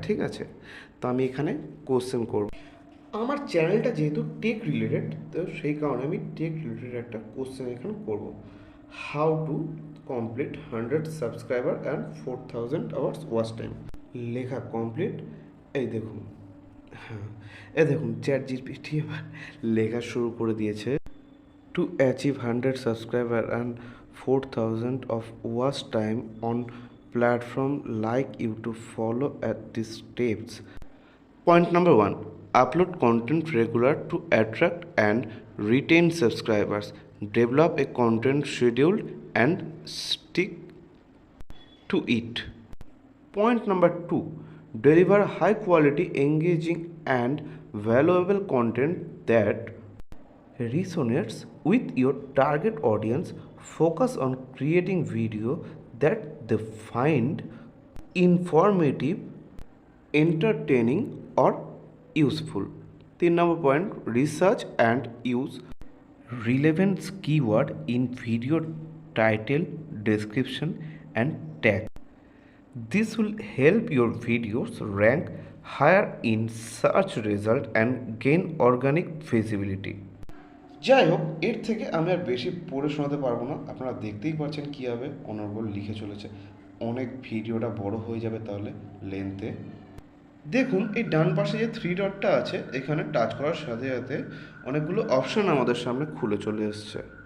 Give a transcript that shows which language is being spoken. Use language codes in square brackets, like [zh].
[bn] ঠিক আছে, তো আমি এখানে কোশ্চেন করব। আমার চ্যানেলটা যেহেতু টেক রিলেটেড, তো সেই কারণে আমি টেক রিলেটেড একটা কোশ্চেন এখানে করব। [en] how to complete 100 subscriber and 4000 hours watch time, [bn] লেখা [en] Complete. [bn] এই দেখুন, হ্যাঁ এই দেখুন চ্যাট জিপিটি এবার লেখা শুরু করে দিয়েছে। [en] To achieve 100 subscriber and 4000 of watch time on platform like YouTube, follow at these steps. Point number 1, upload content regular to attract and retain subscribers. Develop a content schedule and stick to it. Point number 2, deliver high quality, engaging and valuable content that resonates with your target audience. Focus on creating video that they find informative, entertaining or useful. 3 number point, research and use relevant keyword in video title, description and tag. This will help your videos rank higher in search result and gain organic visibility. [bn] যাই হোক এর থেকে আমি আর বেশি পড়ে শোনাতে পারবো না, আপনারা দেখতেই পাচ্ছেন কীভাবে অনর্গল লিখে চলেছে। অনেক ভিডিওটা বড় হয়ে যাবে তাহলে লেন্থে। দেখুন এই ডান পাশে যে 3 ডটটা আছে এখানে টাচ করার সাথে সাথে অনেকগুলো অপশান আমাদের সামনে খুলে চলে এসছে।